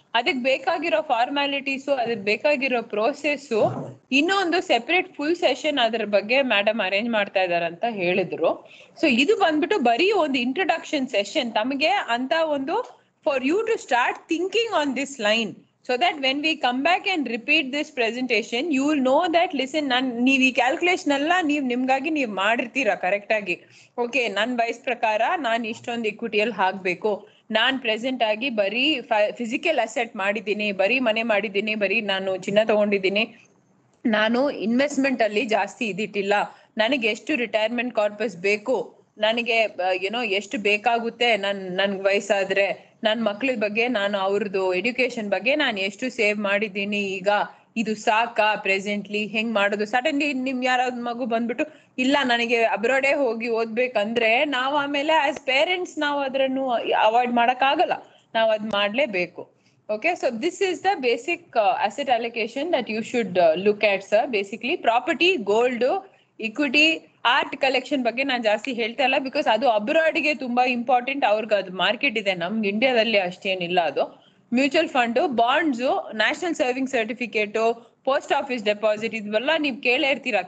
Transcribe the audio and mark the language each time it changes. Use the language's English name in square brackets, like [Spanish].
[Kannada] ಅದಕ್ ಬೇಕಾಗಿರೋ ಫಾರ್ಮ್ಯಾಲಿಟೀಸು, ಅದಕ್ ಬೇಕಾಗಿರೋ ಪ್ರೋಸೆಸ್ಸು ಇನ್ನೊಂದು ಸೆಪರೇಟ್ ಫುಲ್ ಸೆಷನ್ ಅದ್ರ ಬಗ್ಗೆ ಮೇಡಮ್ ಅರೇಂಜ್ ಮಾಡ್ತಾ ಇದಾರಂತ ಹೇಳಿದ್ರು. ಸೊ ಇದು ಬಂದ್ಬಿಟ್ಟು ಬರೀ ಒಂದು ಇಂಟ್ರೊಡಕ್ಷನ್ ಸೆಷನ್ ತಮಗೆ ಅಂತ ಒಂದು [English] For you to start thinking on this line. So that when we come back and repeat this presentation, you will know that listen, [Kannada] ನೀವು ಈ ಕ್ಯಾಲ್ಕುಲೇಷನ್ ಎಲ್ಲ ನಿಮ್ಗಾಗಿ ನೀವು ಮಾಡಿರ್ತೀರಾ ಕರೆಕ್ಟ್ ಆಗಿ. ಓಕೆ, ನನ್ನ ವಯಸ್ ಪ್ರಕಾರ ನಾನು ಇಷ್ಟೊಂದು ಇಕ್ವಿಟಿಯಲ್ಲಿ ಹಾಕ್ಬೇಕು, ನಾನ್ ಪ್ರೆಸೆಂಟ್ ಆಗಿ ಬರೀ ಫಿಸಿಕಲ್ ಅಸೆಟ್ ಮಾಡಿದ್ದೀನಿ, ಬರೀ ಮನೆ ಮಾಡಿದ್ದೀನಿ, ಬರೀ ನಾನು ಚಿನ್ನ ತಗೊಂಡಿದ್ದೀನಿ, ನಾನು ಇನ್ವೆಸ್ಟ್ಮೆಂಟ್ ಅಲ್ಲಿ ಜಾಸ್ತಿ ಇದಿಟ್ಟಿಲ್ಲ, ನನಗೆ ಎಷ್ಟು ರಿಟೈರ್ಮೆಂಟ್ ಕಾರ್ಪಸ್ ಬೇಕು, ನನಗೆ ಎಷ್ಟು ಬೇಕಾಗುತ್ತೆ ನನ್ಗೆ ವಯಸ್ಸಾದ್ರೆ, ನನ್ನ ಮಕ್ಳ ಬಗ್ಗೆ ನಾನು ಅವ್ರದ್ದು ಎಡ್ಯುಕೇಶನ್ ಬಗ್ಗೆ ನಾನು ಎಷ್ಟು ಸೇವ್ ಮಾಡಿದ್ದೀನಿ, ಈಗ ಇದು ಸಾಕಾ ಪ್ರೆಸೆಂಟ್ಲಿ, ಹೆಂಗ್ ಮಾಡೋದು. ಸಡನ್ಲಿ ನಿಮ್ ಯಾರಾದ್ ಮಗು ಬಂದ್ಬಿಟ್ಟು ಇಲ್ಲ ನನಗೆ ಅಬ್ರಾಡೇ ಹೋಗಿ ಓದ್ಬೇಕಂದ್ರೆ ನಾವು ಆಮೇಲೆ ಆಸ್ ಪೇರೆಂಟ್ಸ್ ನಾವು ಅದ್ರನ್ನು ಅವಾಯ್ಡ್ ಮಾಡಕ್ ಆಗಲ್ಲ, ನಾವು ಅದ್ ಮಾಡ್ಲೇಬೇಕು. [English] Okay, so this is the basic asset allocation that you should look at, sir. [Kannada] Basically, property, gold, equity, art collection ಬಗ್ಗೆ ನಾನು ಜಾಸ್ತಿ ಹೇಳ್ತಾ ಇಲ್ಲ, ಬಿಕಾಸ್ ಅದು ಅಬ್ರಾಡ್ಗೆ ತುಂಬಾ ಇಂಪಾರ್ಟೆಂಟ್. ಅವ್ರಿಗೆ ಅದು ಮಾರ್ಕೆಟ್ ಇದೆ, ನಮ್ಗೆ ಇಂಡಿಯಾದಲ್ಲಿ ಅಷ್ಟೇನಿಲ್ಲ. ಅದು mutual fund, bonds, national saving certificate, post office deposit, ಇದೆಲ್ಲ ನೀವು ಕೇಳೇ ಇರ್ತೀರಾ.